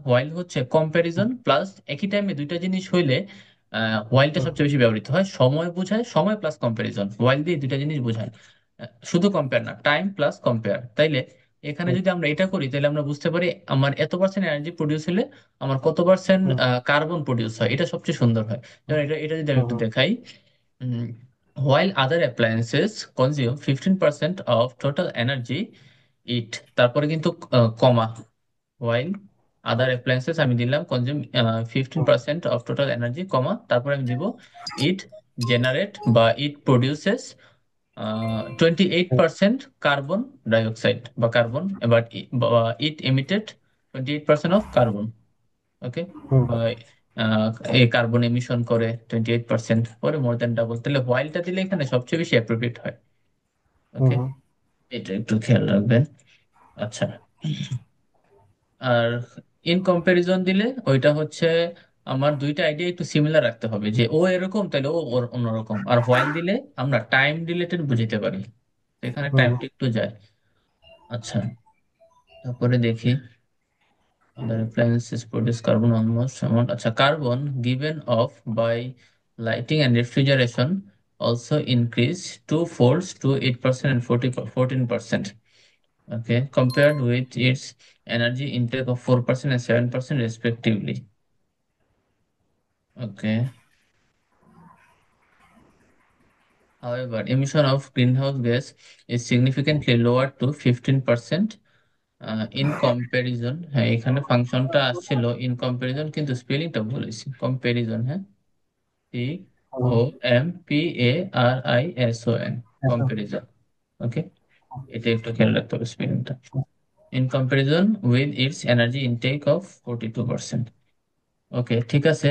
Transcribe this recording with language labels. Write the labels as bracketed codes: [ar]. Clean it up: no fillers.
[bn] While হচ্ছে comparison plus একই টাইমে দুইটা জিনিস হইলে হোয়াইলটা হুম সবচেয়ে বেশি ব্যবহৃত হয়। সময় বোঝায়, সময় প্লাস কম্প্যারিজন, হোয়াইল দিয়ে দুইটা জিনিস বোঝায়। শুধু কম্পেয়ার না, টাইম প্লাস কম্পেয়ার। তাইলে এখানে হুম যদি আমরা এটা করি তাহলে আমরা বুঝতে পারি আমার এত পার্সেন্ট এনার্জি প্রডিউস হলে আমার কত পার্সেন্ট হুম কার্বন প্রডিউস হয়, এটা সবচেয়ে সুন্দর হয়। যেমন এটা যদি আমি হুম একটু হুম দেখাই, [en] while other appliances consume 15% of total energy, it, [bn] তারপরে কিন্তু কমা, [en] while other appliances [bn] আমি দিলাম [en] consume hmm 15% of total energy, comma, [bn] তারপরে আমি দিব [en] it generate বা it produces 28% carbon dioxide বা carbon, এবার it emitted 28% of carbon. Okay. হুম [bn] বা আহ, এই কার্বন এমিশন করে 28%, পরে মোর দ্যান ডাবল, তাহলে হোয়াইলটা দিলে এখানে সবচেয়ে বেশি অ্যাপ্রোপ্রিয়েট হয়। হুম [en] okay, hmm [bn] এটা একটু খেয়াল রাখবেন। আচ্ছা। আর ইন কম্পারিজন দিলে ওইটা হচ্ছে আমার দুইটা আইডিয়া একটু সিমিলার রাখতে হবে, যে ও এরকম তাহলে ও ওর অন্যরকম। আর হোয়াইল দিলে আমরা টাইম রিলেটেড বুঝতে পারি, তো এখানে হুম টাইমটা একটু যায়। আচ্ছা, তারপরে দেখি [en] other appliances produce carbon almost amount. Acha, carbon given off by lighting and refrigeration also increase two folds to 8% and 14%. Okay, compared with its energy intake of 4% and 7% respectively. Okay. However, emission of greenhouse gas is significantly lower to 15%. [bn] In comparison, হ্যাঁ এখানে ফাংশনটা আসছিল in comparison, কিন্তু স্পেলিংটা বলেছি comparison. হ্যাঁ, C hmm O M P A আর I S O N, একদম। Comparison. ওকে, এটা একটু খেয়াল রাখতে হবে স্পেলিংটা। [en] In comparison with its energy intake of 42%। Okay, [bn] ঠিক আছে।